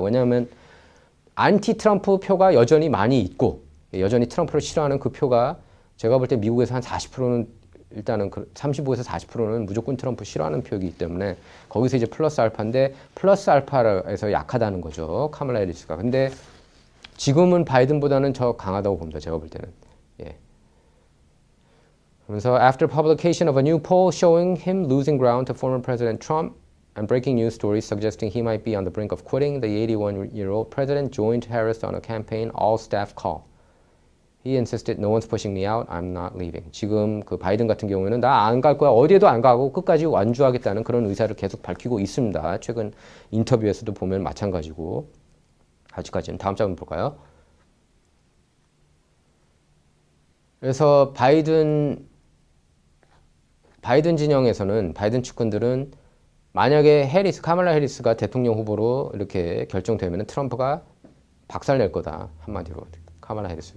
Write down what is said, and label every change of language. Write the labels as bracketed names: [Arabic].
[Korean] 왜냐하면 안티 트럼프 표가 여전히 많이 있고 여전히 트럼프를 싫어하는 그 표가 제가 볼 때 미국에서 한 40%는 일단은 35에서 40%는 무조건 트럼프 싫어하는 표이기 때문에 거기서 이제 플러스 알파인데 플러스 알파에서 약하다는 거죠. 카말라 해리스가. 근데 지금은 바이든보다는 더 강하다고 봅니다. 제가 볼 때는. 예. [English] 그래서 after publication of a new poll showing him losing ground to former President Trump and breaking news stories suggesting he might be on the brink of quitting, the 81-year-old president joined Harris on a campaign all-staff call. He insisted, no one's pushing me out, I'm not leaving. [Korean] 지금 그 바이든 같은 경우에는 나 안 갈 거야, 어디에도 안 가고 끝까지 완주하겠다는 그런 의사를 계속 밝히고 있습니다. 최근 인터뷰에서도 보면 마찬가지고. 아직까지는 다음 장면 볼까요? 그래서 바이든 진영에서는 바이든 측근들은 만약에 카말라 해리스가 대통령 후보로 이렇게 결정되면 트럼프가 박살낼 거다. 한마디로. 카말라 해리스.